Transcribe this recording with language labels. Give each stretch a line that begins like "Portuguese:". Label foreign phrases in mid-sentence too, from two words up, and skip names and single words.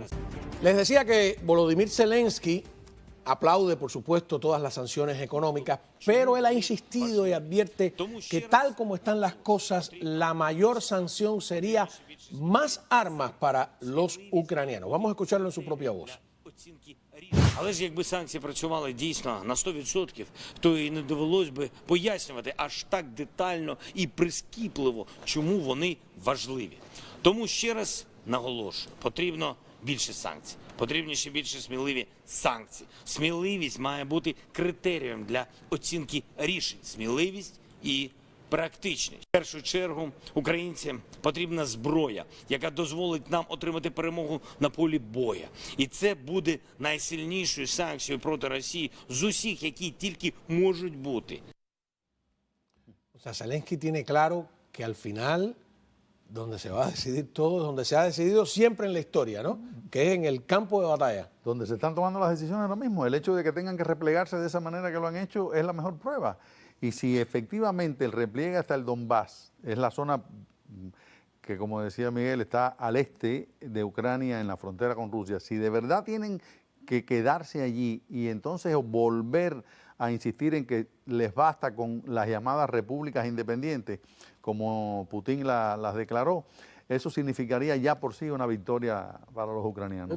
Spanish: Les decía que Volodymyr Zelensky aplaude, por supuesto, todas las sanciones económicas, pero él ha insistido y advierte que tal como están las cosas, la mayor sanción sería más armas para los ucranianos. Vamos a escucharlo en su propia voz.
Ukrainian: Але ж якби санкції працювали дійсно на 100%, то і не довелось би пояснювати аж так детально і прискіпливо, чому вони важливі. Тому ще раз наголошую, потрібно більше санкцій, потрібні ще більше сміливі санкції. Сміливість має бути критерієм для оцінки рішень. Сміливість і практичність. В першу чергу українцям потрібна зброя, яка дозволить нам отримати перемогу на полі боя. І це буде найсильнішою санкцією проти Росії з усіх, які тільки можуть бути.
Spanish: O sea, Zelensky tiene claro que al final, donde se va a decidir todo, donde se ha decidido siempre en la historia, ¿no? Que es en el campo de batalla. Donde se están tomando las decisiones ahora mismo. El hecho de que tengan que replegarse de esa manera que lo han hecho es la mejor prueba. Y si efectivamente el repliegue hasta el Donbass es la zona que, como decía Miguel, está al este de Ucrania en la frontera con Rusia, si de verdad tienen que quedarse allí y entonces volver a insistir en que les basta con las llamadas repúblicas independientes, como Putin las declaró, eso significaría ya por sí una victoria para los ucranianos.